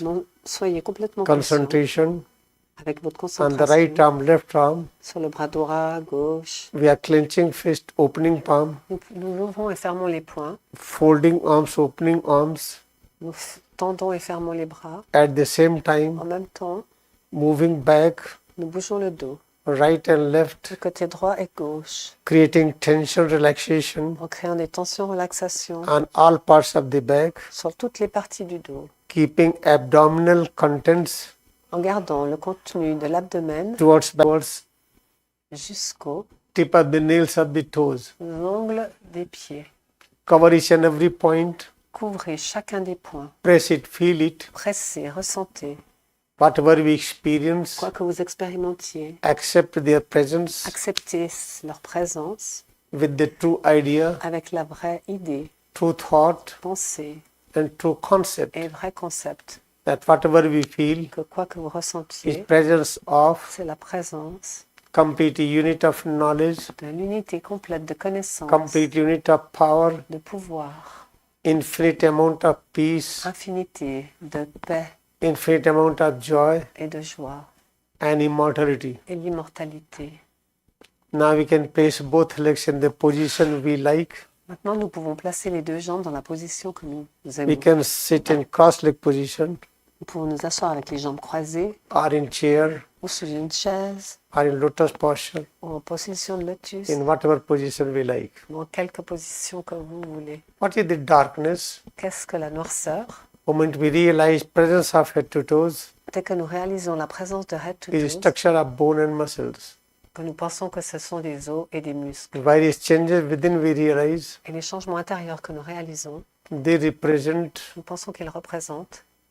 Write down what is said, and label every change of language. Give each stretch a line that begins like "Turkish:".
French: Non, soyez complètement conscients
English: concentration
French: avec votre
English: on the right
French: concentration
English: arm, left arm.
French: sur le bras droit, gauche.
English: We are clenching fist, opening palm,
French: Nous ouvrons et fermons les poings.
English: folding arms, opening arms.
French: Nous tendons et fermons les bras.
English: At the same time,
French: En même temps,
English: moving back,
French: nous bougeons le dos,
English: right and left,
French: du côté droit et gauche,
English: creating tension, relaxation
French: en créant des tensions, relaxations
English: on all parts of the back,
French: sur toutes les parties du dos,
English: keeping abdominal contents
French: en gardant le contenu de l'abdomen
English: towards
French: jusqu'au
English: tip of the nails of the toes.
French: ongle des pieds.
English: Cover each and every point,
French: Couvrez chacun des points.
English: press it, feel it.
French: Pressez, ressentez.
English: Whatever we experience,
French: Quoi que vous expérimentiez,
English: accept their presence
French: acceptez leur présence
English: with the true idea,
French: avec la vraie idée,
English: true thought,
French: pensée
English: and true concept
French: et vrai concept.
English: that whatever we feel
French: Que quoi que vous
English: is
French: ressentiez,
English: presence of
French: c'est la présence
English: complete unit of knowledge,
French: de l'unité complète de connaissance,
English: complete unit of power,
French: de pouvoir,
English: infinite amount of peace,
French: infinité de paix
English: infinite amount of joy,
French: et de joie
English: and immortality.
French: et l'immortalité.
English: Now we can place both legs in the position we like.
French: Maintenant, nous pouvons placer les deux jambes dans la position que nous
English: We
French: aimons.
English: can sit in cross-leg position,
French: Nous pouvons nous asseoir avec les jambes croisées
English: or in chair,
French: ou sous une chaise
English: or in lotus posture,
French: ou en position de lotus,
English: in whatever position we like.
French: dans quelque position que vous voulez.
English: What is the darkness?
French: Qu'est-ce que la noirceur?
English: Moment we realize presence of head to toes
French: Dès que nous réalisons la présence de
English: head to is toes, structure of bone and muscles.
French: que nous pensons que ce sont des os et des muscles.
English: Various changes within we realize
French: Et les changements intérieurs que nous réalisons,
English: they represent
French: nous pensons qu'ils représentent